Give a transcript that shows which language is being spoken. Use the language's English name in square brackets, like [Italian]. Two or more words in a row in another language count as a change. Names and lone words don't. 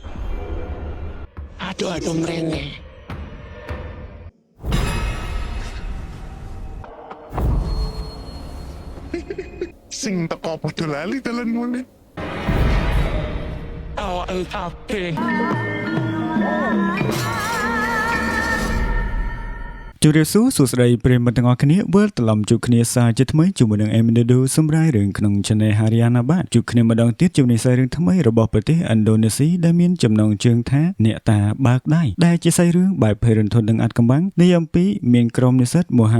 [Javanese] Aduh mrene. Sing teko padha lali dalan mulih. Awak kabeh. [Khmer] ជម្រាបសួរសួស្តីប្រិយមិត្តទាំងអស់គ្នាវិលត្រឡប់ជួបគ្នាសាជាថ្មីជាមួយនឹង Eminado សម្រាប់រឿងក្នុង Channel Haryana បាទជួបគ្នាម្ដងទៀតជាមួយនឹងសាររឿងថ្មីរបស់ប្រទេសឥណ្ឌូនេស៊ីដែលមានចំណងជើងថាអ្នកតាបើកដៃដែលជាសាច់រឿងបែបភេរន្ធននឹងអាត់កំបាំងនេះអំពីមានក្រុមនិស្សិតមហា